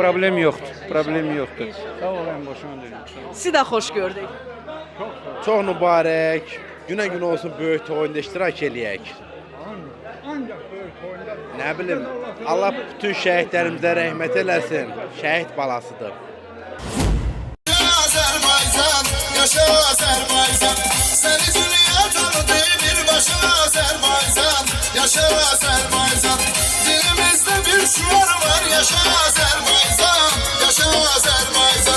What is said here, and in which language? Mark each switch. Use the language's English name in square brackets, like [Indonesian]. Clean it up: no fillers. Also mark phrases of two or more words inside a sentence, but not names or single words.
[Azerbaijani] Problem yoxdur. Problem yoxdur. Sağ olun, boşuna dönün. Sizi də xoş gördük. Çox mübarək, günə-gün olsun böyük toyunda iştirak eləyək. Ancaq böyük toyunda. Nə bilim, Allah bütün şəhidlərimizə rəhmət eləsin. Şəhid balasıdır. Azerbaycan, yaşa Azerbaycan. Seni dünya tanıdı bir başa Azerbaycan. Yaşa Azerbaycan. Dilimizde bir şuar var. Yaşa Azerbaycan, yaşa Azerbaycan.